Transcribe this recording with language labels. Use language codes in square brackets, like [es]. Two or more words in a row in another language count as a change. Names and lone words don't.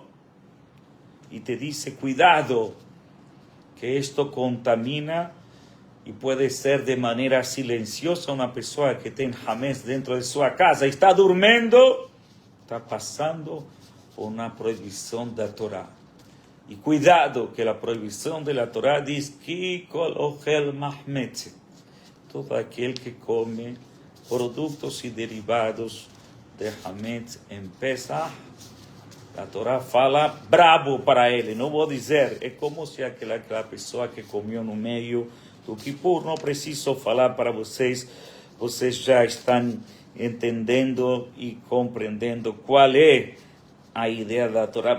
[pt] E [es] te dice, [pt] cuidado, que isto contamina e pode ser de maneira silenciosa. Uma pessoa que tem Hametz dentro de sua casa, está dormindo, está passando por uma proibição da Torá. E cuidado, que a proibição da Torá diz que [he] כל אוכל מחמצת, [pt] todo aquele que come produtos e derivados de Hametz em Pesach, a Torá fala brabo para ele. Não vou dizer, é como se aquela pessoa que comeu no meio do Kippur, não preciso falar para vocês, vocês já estão entendendo e compreendendo qual é a ideia da Torá.